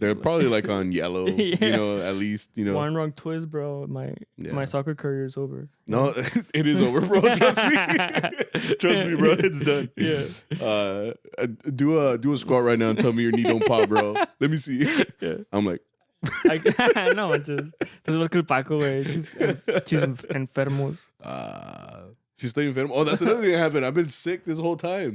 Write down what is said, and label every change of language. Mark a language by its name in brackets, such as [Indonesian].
[English] They're probably like on yellow. Yeah. You know, at least you know. One wrong twist, bro. My soccer career is over. No, it is over, bro. Trust me. Trust me, bro. It's done. Yeah. Do a squat right now and tell me your knee don't pop, bro. Let me see. Yeah. I'm like. No, just [Spanish] igual que el Paco, güey. Chis enfermos. Si estoy enfermo. [English] Oh, that's another thing that happened. I've been sick this whole time.